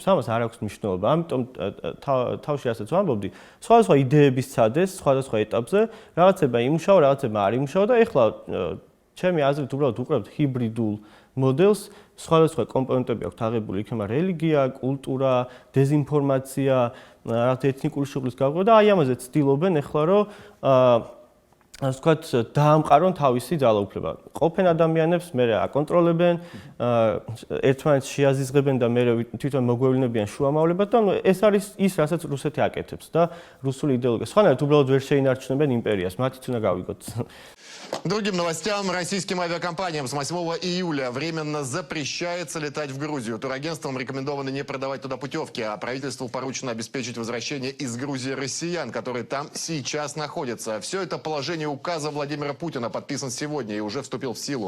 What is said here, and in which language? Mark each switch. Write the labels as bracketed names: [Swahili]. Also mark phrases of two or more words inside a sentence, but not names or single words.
[Georgian] ამას არ აქვს მნიშვნელობა. ამიტომ თავში ასეც ვამბობდი, სხვადასხვა იდეების ცადეს, სხვადასხვა ეტაპზე, რაღაცება იმუშავა, რაღაცება არ იმუშავა და ეხლა ჩემი აზრით უბრალოდ უყურებთ ჰიბრიდულ მოდელს, სხვადასხვა კომპონენტები აქვს აღებული, იქნება რელიგია, კულტურა, დეზინფორმაცია, რაღაც ეთნიკური შუღლის გაყრა და აი ამაზე ცდილობენ ეხლა რომ ასე ვთქვათ, დაამყარონ თავისი ძალაუფლება. ყოფენ ადამიანებს, მერე აკონტროლებენ, ერთმანეთს შეაზიზღებენ და მერე თვითონ მოგვევლინებიან შუამავლებად და ეს არის ის, რასაც რუსეთი აკეთებს და რუსული იდეოლოგია. სხვანაირად უბრალოდ ვერ შეინარჩუნებენ იმპერიას, მათიც უნდა გავიგოთ. [Russian] Другим новостям. Российским авиакомпаниям с 8 июля временно запрещается летать в Грузию. Турагентствам рекомендовано не продавать туда путевки, а правительству поручено обеспечить возвращение из Грузии россиян, которые там сейчас находятся. Все это положение указа Владимира Путина подписан сегодня и уже вступил в силу.